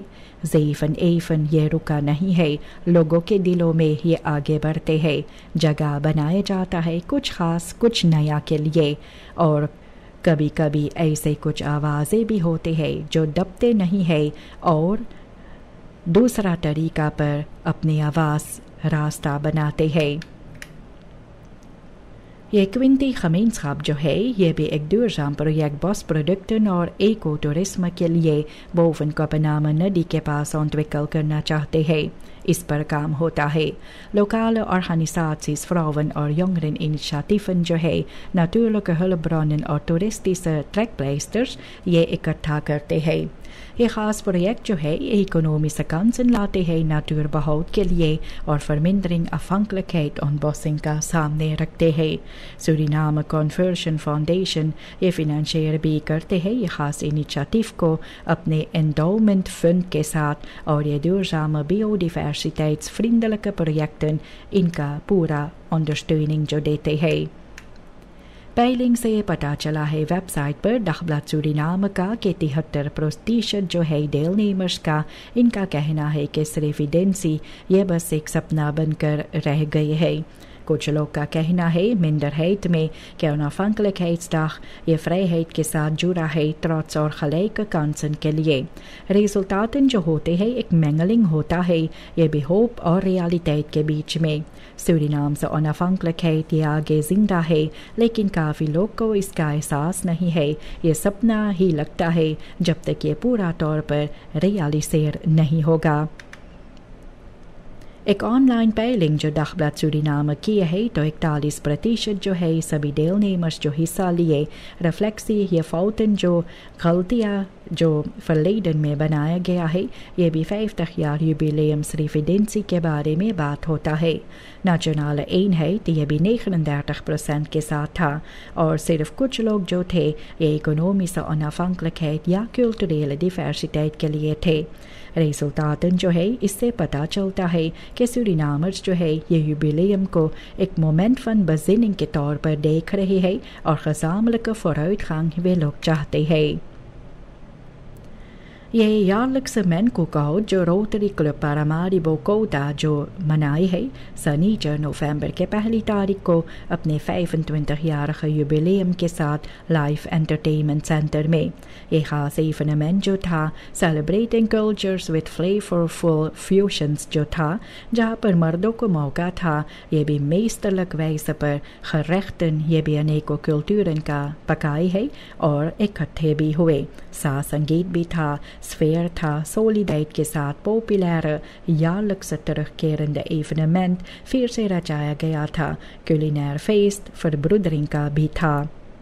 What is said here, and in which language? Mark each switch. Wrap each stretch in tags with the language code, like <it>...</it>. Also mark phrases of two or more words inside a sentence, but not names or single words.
<hns>ज़ैफ़न एफ़न ये रुका नहीं है, लोगों के दिलों में ये आगे बढ़ते हैं, जगह बनाया जाता है कुछ ख़ास कुछ नया के लिए और कभी कभी ऐसे कुछ आवाज़ें भी होते हैं जो दबते नहीं है और दूसरा तरीका पर अपनी आवाज़ रास्ता बनाते हैं। ये क्विंटी खमींसखाब जो है ये भी एक</hns> <nl>duurzaam project</nl> <hns>बॉस प्रोडक्टन और एको टूरिज्म के लिए बोवन कोपेनाम नदी के पास ontwikkel करना चाहते हैं। इस पर काम होता है।</hns> <nl>Lokale organisaties, vrouwen</nl> <hns>और jongereninitiatieven जो है</hns> <nl>natuurlijke hulpbronnen</nl> <hns>और</hns> <nl>toeristische trekpleisters</nl> <hns>ये इकट्ठा करते हैं। ये ख़ास प्रोजेक्ट जो है ये</hns> <nl>economische kansen</nl> <hns>लाते हैं natuurbehoud के लिए और</hns> <nl>vermindering afhankelijkheid on bossing</nl> <hns>का सामने रखते हैं। सूरीनाम कन्वर्जन फाउंडेशन ये फिनंशियर भी करते हैं ये ख़ास इनिशिएटिव को अपने</hns> <en>endowment fund</en> <hns>के साथ और ये</hns> <nl>duurzame biodiversiteitsvriendelijke projecten</nl> <hns>इनका पूरा अंडरस्टैंडिंग जो देते हैं। पेलिंग से पता चला है वेबसाइट पर दagblad सूरीनाम का कि 73% जो है डेलनेमर्स का इनका कहना है कि सिर्फ एजेंसी ये बस एक सपना बनकर रह गए है। कुछ लोग का कहना है मिंडरheid में कि onafhankelijkheidsdag ये vrijheid के साथ जुड़ा है trots और gelijke kansen के लिए। रिजल्टातन जो होते हैं एक mengeling होता है ये भी होप और रियलिटेट के बीच में। सूरीनाम से onafhankelijkheid ये आगे जिंदा है लेकिन काफ़ी लोग को इसका एहसास नहीं है, ये सपना ही लगता है जब तक ये पूरा तौर पर रियलिसेर नहीं होगा। एक ऑनलाइन पेलिंग जो दagblad सूरीनाम की है तो 41% जो है सभी डेलनेमर्स जो हिस्सा लिए रिफ्लेक्सी ये फाउटन जो गलतियाँ जो verleden में बनाया गया है ये भी 50</hns> <nl>jaar jubileum revidentie</nl> <hns>के बारे में बात होता है।</hns> <nl>nationale eenheid</nl> <hns>ये भी 39% के साथ था और सिर्फ कुछ लोग जो थे ये</hns> <nl>economische onafhankelijkheid</nl> <hns>या</hns> <nl>culturele diversiteit</nl> <hns>के लिए थे। रिजल्टातन जो है इससे पता चलता है कि सूरीनामर्स जो है ये jubileum को एक</hns> <nl>moment van bezinning</nl> <hns>के तौर पर देख रहे हैं और</hns> <nl>gezamenlijke vooruitgang</nl> <hns>वे लोग चाहते हैं। ये</hns> <nl>jaarlijkse menkoekhoud</nl> <hns>जो रोटरी क्लब पारामारिबो कोटा जो मनाई है शनिचर नवंबर के 1 तारीख को अपने</hns> <nl>25-jarige jubileum</nl> <hns>के साथ लाइव एंटरटेनमेंट सेंटर में। ये खास इवेंट जो था सेलिब्रेटिंग कल्चर्स विद फ्लेवरफुल फ्यूशंस जो था जहाँ पर मर्दों को मौका था ये भी</hns> <nl>meesterlijk wijze</nl> <hns>पर gerechten ये भी अनेकों कल्चरन का पकाई है और इकट्ठे भी हुए। साथ संगीत भी था, स्फेयर था, सोलिडाइट के साथ</hns> <nl>populaire jaarlijkse terugkerende evenement</nl> <hns>फिर से रचाया गया था।</hns> <nl>culinair feest,</nl> <hns>verbroedering का भी था।</hns>